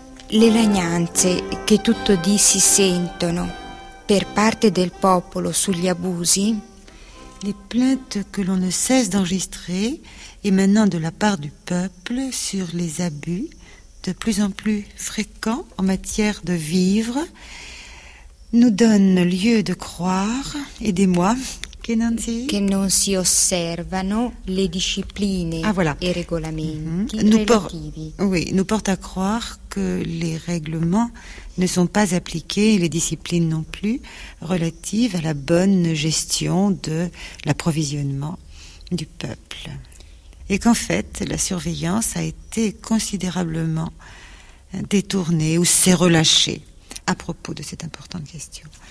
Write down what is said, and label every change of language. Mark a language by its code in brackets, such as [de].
[it] Le lagnanze che tutto di si sentono per parte del popolo sugli abusi. [fr] Les plaintes que l'on ne cesse d'enregistrer émanant de la part du peuple sur les abus de plus en plus fréquents en matière de vivres nous donnent lieu de croire, aidez-moi. [it] Che non si osservano le discipline e regolamenti relativi. [fr] Nous porte à croire que les règlements ne sont pas appliqués, les disciplines non plus, relatives à la bonne gestion de l'approvisionnement du peuple. Et qu'en fait, la surveillance a été considérablement détournée ou s'est relâchée à propos de cette importante question.